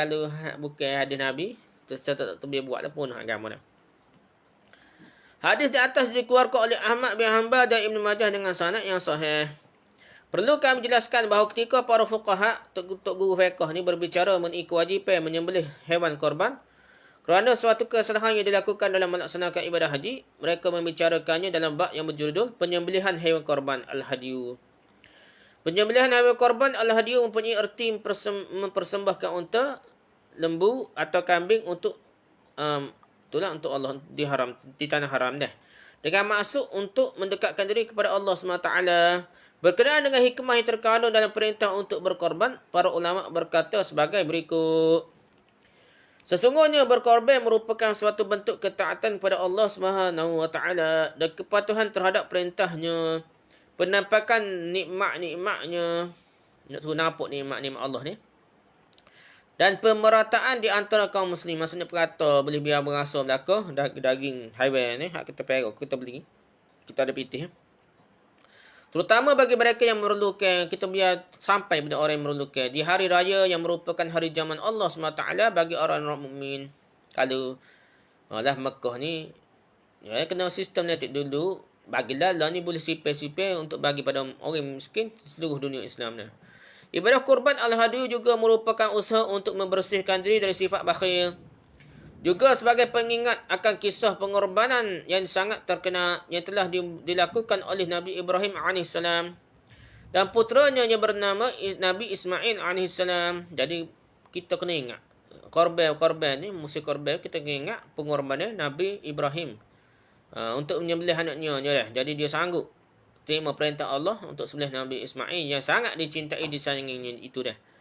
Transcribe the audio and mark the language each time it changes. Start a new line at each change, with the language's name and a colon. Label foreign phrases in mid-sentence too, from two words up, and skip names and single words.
Malay: Kalau bukan hadis Nabi, tu tak boleh buat lah pun agama dah. Hadis di atas dikeluarkan oleh Ahmad bin Hanbal dan Ibn Majah dengan sanad yang sahih. Perlu kami jelaskan bahawa ketika para fuqaha, Tok Guru Fiqh ni berbicara mengenai kewajipan menyembelih hewan korban, kerana suatu kesalahan yang dilakukan dalam melaksanakan ibadah haji, mereka membicarakannya dalam bab yang berjudul penyembelihan hewan korban al-hadyu. Penyembelihan hewan korban al-hadyu mempunyai erti mempersembahkan unta, lembu atau kambing untuk untuk Allah di tanah haram dah. Dengan maksud untuk mendekatkan diri kepada Allah SWT. Berkenaan dengan hikmah yang terkandung dalam perintah untuk berkorban, para ulama berkata sebagai berikut. Sesungguhnya berkorban merupakan suatu bentuk ketaatan kepada Allah
Arabic: سبحانه وتعالى
Malay: dan kepatuhan terhadap perintahnya. Penampakan nikmat-nikmatnya. Nak suruh nampak nikmat-nikmat Allah ni. Dan pemerataan di antara kaum muslim. Maksudnya perata boleh biar berasa belaka. Daging haiwan ni. Hak kita perok, kita beli. Kita ada pitih. Terutama bagi mereka yang memerlukan, kita biar sampai pada orang yang memerlukan. Di hari raya yang merupakan hari zaman Allah SWT bagi orang-orang mukmin. Kalau lah Mekah ni, ya, kena sistem netik dulu. Bagilah lah ni boleh sipir-sipir untuk bagi pada orang miskin seluruh dunia Islam ni. Ibadah kurban al-hadi juga merupakan usaha untuk membersihkan diri dari sifat bakhil. Juga sebagai pengingat akan kisah pengorbanan yang sangat terkenal yang telah dilakukan oleh Nabi Ibrahim AS dan puteranya yang bernama Nabi Ismail AS. Jadi kita kena ingat korban ni, musim korban kita kena ingat pengorbanan Nabi Ibrahim untuk menyembelih anaknya je lah. Jadi dia sanggup terima perintah Allah untuk sembelih Nabi Ismail yang sangat dicintai disayanginya itu dah.